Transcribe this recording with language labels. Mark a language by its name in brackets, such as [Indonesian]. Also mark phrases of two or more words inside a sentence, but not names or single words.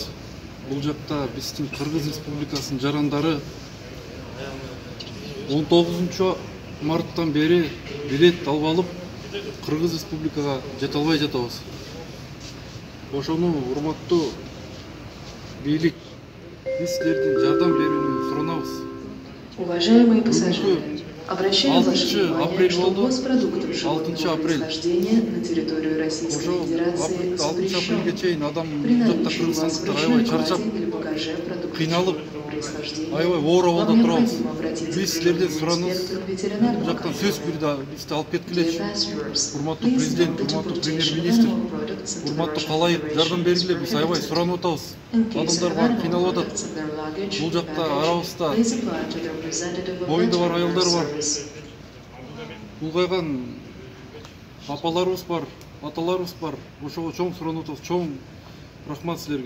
[Kyrgyz] Бул жакта биздин Кыргыз Республикасынын жарандары 19 марттан бери билет алып алып, Кыргыз Республикага жете албай жатабыз. Ошону урматтуу бийлик, биз силердин жардам берүүнү суранабыз. [Russian] Уважаемые пассажиры, обращаем ваше внимание, что [Kyrgyz] болду. [Russian] ввоз продуктов животного происхождения на территорию Российской Федерации запрещен. При наличии у вас в ручном или багаже продуктов животного происхождения вам необходимо обратиться к инспектору ветеринарного [Kyrgyz] Жактан сөз бирди, бизди алып кеткилечи. Урматтуу [English] Please [Kyrgyz] президент, [English] note the [Kyrgyz] урматтуу [English] deportation [Kyrgyz] премьер-министр, [English] animal products into the [Kyrgyz] урматтуу [English] Russian [Kyrgyz] калайык, жардам бергиле, биз аябай суранып атабыз. Адамдар бар, кыйналып атат. Бул жакта арабызда боюнда бар аялдар бар. Улгайган апаларыбыз бар, аталарыбыз бар. Ошого чоң суранып атабыз, чоң рахмат силерге.